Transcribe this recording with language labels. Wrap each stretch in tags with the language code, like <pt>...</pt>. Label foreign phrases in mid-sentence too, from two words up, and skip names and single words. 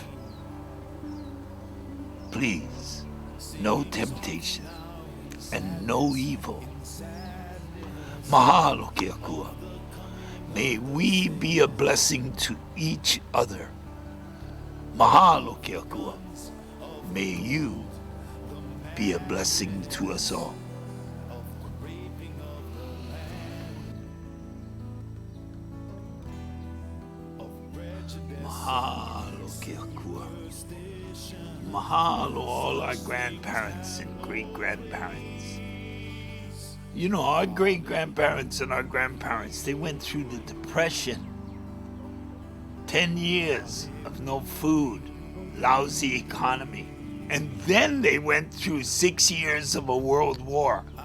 <en>Please, no temptation and no evil.</en> <haw>Mahalo ke akua.</haw> <en>May we be a blessing to each other.</en> <haw>Mahalo ke akua.</haw> <en>May you be a blessing to us all.</en> <haw>Mahalo ke akua.</haw> <en>Mahalo all our grandparents and great-grandparents. You know, our great-grandparents and our grandparents, they went through the Depression. 10 years of no food, lousy economy. And then they went through 6 years of a world war.</en>